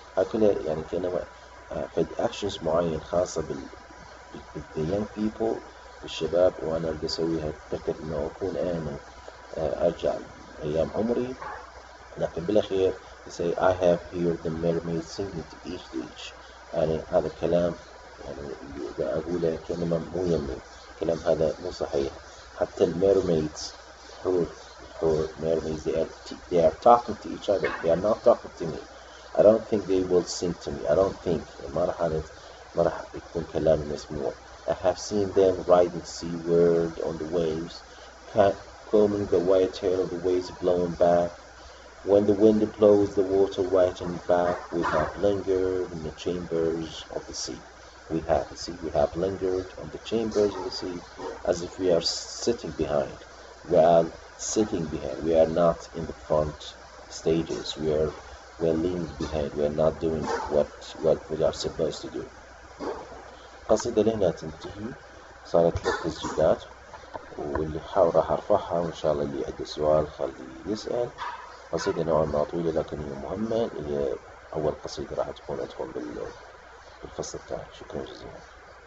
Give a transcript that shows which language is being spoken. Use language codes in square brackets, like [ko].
[ar] هكذا يعني كلمة فد actions معين خاصة [en] the young people [ar] بالشباب، وأنا بدي أسويها أتذكر إنه أكون أنا أرجع أيام عمري، لكن بالأخير say [en] I have here the mermaid singing to each [ar] يعني هذا الكلام يعني إذا أقوله كلمة مو يمي، الكلام هذا مو صحيح. حتى الميرميدز حور [en] mermaids they are talking to each other, they are not talking to me. I don't think they will sing to me. I don't think [ar] ما راح يكون كلام مسموع. [en] I have seen them riding seaward on the waves, combing the white hair of the waves blowing back. When the wind blows the water whitening back, we have lingered in the chambers of the sea. We have lingered on the chambers of the sea as if we are sitting behind. We are sitting behind. We are not in the front stages. We're leaning behind. We are not doing what we are supposed to do. [ar] قصيدة لهنا تنتهي، صارت 3 تسجيلات، واللي راح ارفعها، وان شاء الله اللي عنده سؤال خليه يسأل. قصيدة نوعا ما طويلة لكن هي مهمة، هي أول قصيدة راح تكون أدخل بالفصل الثاني. شكرا جزيلا.